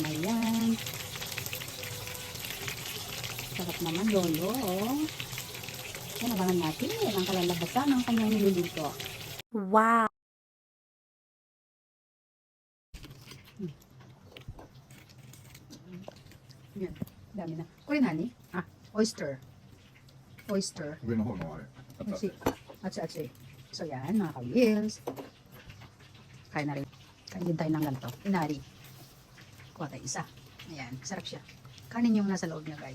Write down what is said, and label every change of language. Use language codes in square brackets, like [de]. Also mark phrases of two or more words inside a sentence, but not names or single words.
[tl] Ayan. Sarap naman, lolo. Yan, abangan natin ang kalalabasan ng kanyang niluluto. Wow! Yan, dami na. Kurin, honey. [en] Oyster. Oyster. [ja] 上の方のあれ。あった。 [tl] Atsi. So, yan, mga ka-wheels. Kain na rin. Kain din tayo ng ganito. Inari. Kuha tayo isa. Ayan, sarap siya. Kanin yung nasa loob niya, guys.